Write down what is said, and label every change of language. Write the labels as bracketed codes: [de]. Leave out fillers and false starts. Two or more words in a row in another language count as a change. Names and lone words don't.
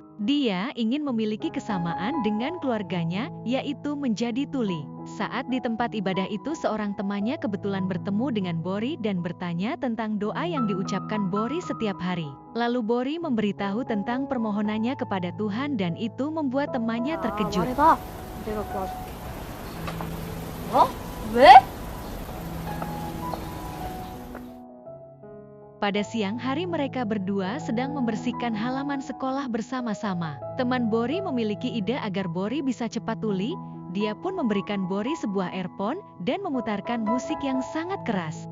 [id] Dia ingin memiliki kesamaan dengan keluarganya, yaitu menjadi tuli. Saat di tempat ibadah itu seorang temannya kebetulan bertemu dengan Bori dan bertanya tentang doa yang diucapkan Bori setiap hari. Lalu Bori memberitahu tentang permohonannya kepada Tuhan dan itu membuat temannya terkejut. [ko] 말해봐. 내가 도와줄게. 어? 왜? [id] Pada siang hari mereka berdua sedang membersihkan halaman sekolah bersama-sama. Teman Bori memiliki ide agar Bori bisa cepat tuli. Dia pun memberikan Bori sebuah earphone dan memutarkan musik yang sangat keras.